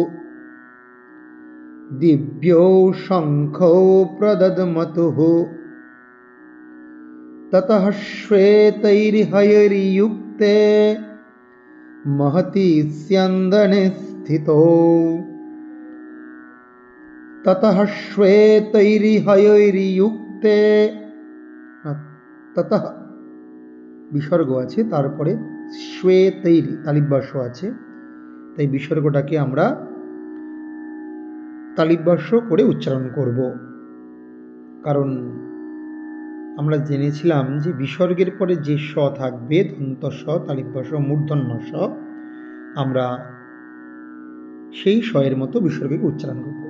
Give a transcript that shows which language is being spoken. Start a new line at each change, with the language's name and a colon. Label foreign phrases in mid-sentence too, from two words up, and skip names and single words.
Sanskrit: दिव्यो शङ्खौ प्रदद्मतुः ततः श्वेतैर्हयैर्युक्ते महति स्यन्दने स्थितो ततः श्वेतैर्हयैर्युक्ते ततः
Bangla: বিসর্গ আছে, তারপরে শ্বেতৈর তালিব্যাস্য আছে, তাই বিসর্গটাকে আমরা তালিব্যাস্য করে উচ্চারণ করব। কারণ আমরা জেনেছিলাম যে বিসর্গের পরে যে স থাকবে, দন্ত স, তালিব্য স, মূর্ধন্য স, আমরা সেই স এর মতো বিসর্গকে উচ্চারণ করব।